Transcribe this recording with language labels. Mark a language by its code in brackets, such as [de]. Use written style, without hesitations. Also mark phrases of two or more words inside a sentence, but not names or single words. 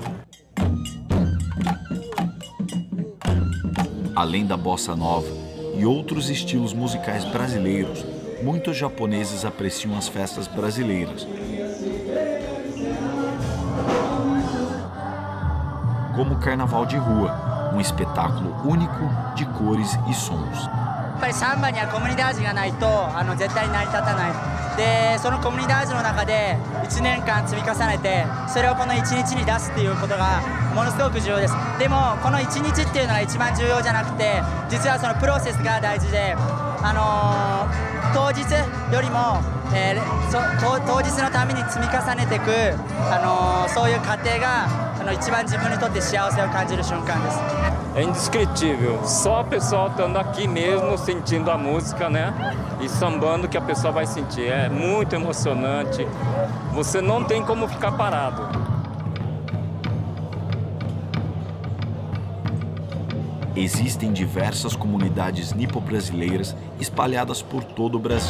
[pt] Além da bossa nova e outros estilos musicais brasileiros, muitos japoneses apreciam as festas brasileiras, como o Carnaval de Rua, um espetáculo único de cores e sons. [ja] やっぱりサンバにはコミュニティ味がないと絶対に成り立たない。でそのコミュニティ味の中で1年間積み重ねてそれをこの1日に出すっていうことがものすごく重要です。でもこの1日っていうのが一番重要じゃなくて実はそのプロセスが大事で当日よりも、当日のために積み重ねていくそういう過程が一番自分にとって幸せを感じる瞬間です。 [pt] É indescritível, só a pessoa estando aqui mesmo, sentindo a música, né? E sambando que a pessoa vai sentir. É muito emocionante, você não tem como ficar parado. Existem diversas comunidades nipo-brasileiras espalhadas por todo o Brasil.